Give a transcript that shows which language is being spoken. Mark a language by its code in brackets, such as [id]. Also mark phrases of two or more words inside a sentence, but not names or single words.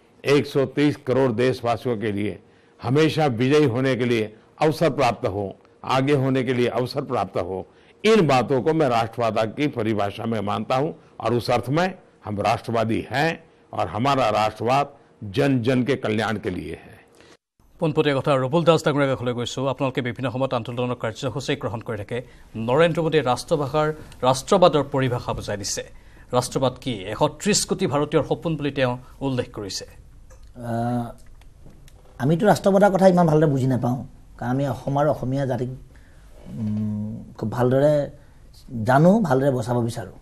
[hi] 130 करोड़ देशवासियों के लिए हमेशा विजयी होने के लिए अवसर प्राप्त हो, आगे होने के लिए अवसर प्राप्त हो, इन बातों को मैं राष्ट्रवाद की परिभाषा में मानता हूं और उस अर्थ में हम राष्ट्रवादी हैं और हमारा राष्ट्रवाद जन जन के कल्याण के लिए है। [as] পোনপটীয়া কথা ৰবুল দাস ডাঙৰীয়াৰ কাষলৈ গৈছোঁ। আপোনালোকে বিভিন্ন সময়ত আন্দোলনৰ কাৰ্যসূচী গ্ৰহণ কৰি থাকে। নৰেন্দ্ৰ মোদীয়ে ৰাষ্ট্ৰবাদৰ পৰিভাষা বুজাই দিছে। ৰাষ্ট্ৰবাদ কি 130 কোটি ভাৰতীয়ৰ সপোন বুলি তেওঁ উল্লেখ কৰিছে। আমিতো ৰাষ্ট্ৰবাদৰ কথা ইমান ভালদৰে বুজি নাপাওঁ, কাৰণ আমি অসমীয়া জাতিক খুব ভালদৰে জানো, ভালদৰে বচাব বিচাৰোঁ।